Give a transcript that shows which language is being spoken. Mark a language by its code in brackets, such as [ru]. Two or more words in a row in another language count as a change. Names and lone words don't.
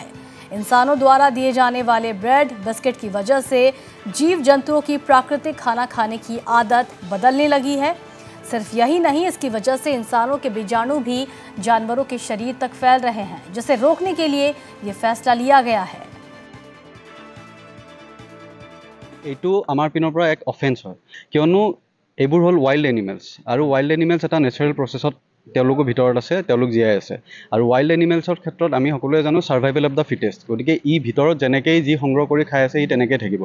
[hi] इंसानों द्वारा दिए जाने वाले ब्रेड, बिस्किट की वजह से जीव जंतुओं की प्राकृतिक खाना खाने की आदत बदलने लगी है। सिर्फ यही नहीं, इसकी वजह से इंसानों के बीजाणु भी जानवरों के शरीर तक फैल रहे हैं, जिसे रोकने के लिए ये फैसला लिया गया है। [as] এইটো আমাৰ পিনৰ পৰা এক অফেন্স হয়, কিয়নো এইবোৰ হ'ল [en] wild animals [as] আৰু [en] wild animals [as] এটা [en] natural processত [as] তেওঁলোকৰ ভিতৰত আছে, তেওঁলোক জীয়াই আছে। আৰু [en] wild animalsৰ [as] ক্ষেত্ৰত আমি সকলোৱে জানো [en] survival of the fittest, [as] গতিকে ই ভিতৰত যেনেকৈ যি সংগ্ৰহ কৰি খাই আছে ই তেনেকৈ থাকিব।